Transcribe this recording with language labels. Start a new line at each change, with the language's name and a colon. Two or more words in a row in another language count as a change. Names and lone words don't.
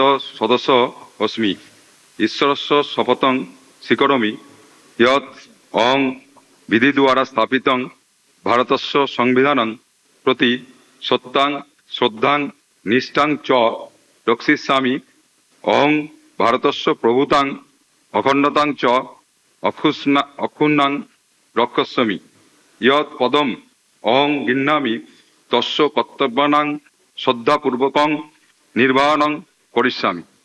Sanskrit: সদস্য অস্মি ঈশ্বরস্য শপথং স্বীকরোমি ইয়ৎ অহং বিধি দ্বারা স্থাপিতং ভারতস্য সংবিধানং প্রতি সত্যাং শ্রদ্ধাং নিষ্ঠাং চ রক্ষিষ্যামি। অহং ভারতস্য প্রভুতাং অখণ্ডতাং চ অক্ষুণ্ণাং রক্ষস্যামি। ইয়ৎ পদম অহং গৃহ্ণামি তস্য কর্তব্যানাং শ্রদ্ধাপূর্বকং নির্বাহনং করিষ্যামি।